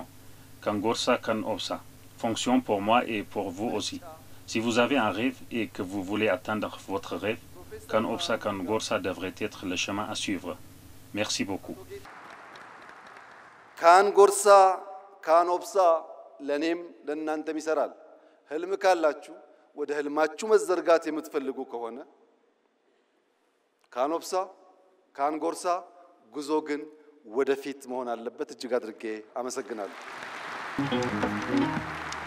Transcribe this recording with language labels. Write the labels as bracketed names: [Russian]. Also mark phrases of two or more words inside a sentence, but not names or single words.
[Oromo] Kan gorsa kan obsa [French] fonctionne pour moi et pour vous aussi. Si vous avez un rêve et que vous voulez atteindre votre rêve, [Oromo] Kan Obsa Kan Gorsa [French] devrait être le chemin à suivre. Merci beaucoup. [Oromo] Kan Gorsa Kan Obsa [Amharic] ለኔም ለእናንተም ይሰራል ህልም ካላችሁ ወደ ህልማችሁ መዘርጋት የምትፈልጉ ከሆነ [Oromo] Kan Obsa Kan Gorsa [Amharic] ጉዞ ግን ወደፊት መሆን አለበት እጅግ አድርጌ አመሰግናለሁ